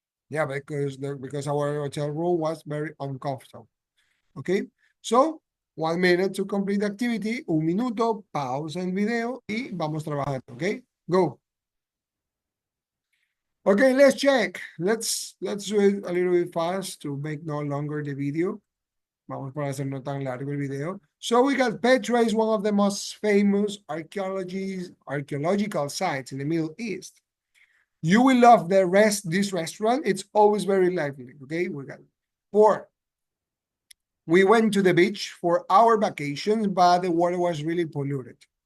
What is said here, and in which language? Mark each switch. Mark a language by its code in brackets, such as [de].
[en] Yeah, because our hotel room was very uncomfortable. Okay, so 1 minute to complete the activity, [es] 1 minuto, pausa el video y vamos trabajando. [en] Okay, go. Okay, let's check. Let's do it a little bit fast to make no longer the video. [es] Vamos para hacer no tan largo el video. [en] So we got Petra is one of the most famous archaeological sites in the Middle East. You will love this restaurant. It's always very lively. Okay, we got 4. We went to the beach for our vacations, but the water was really polluted.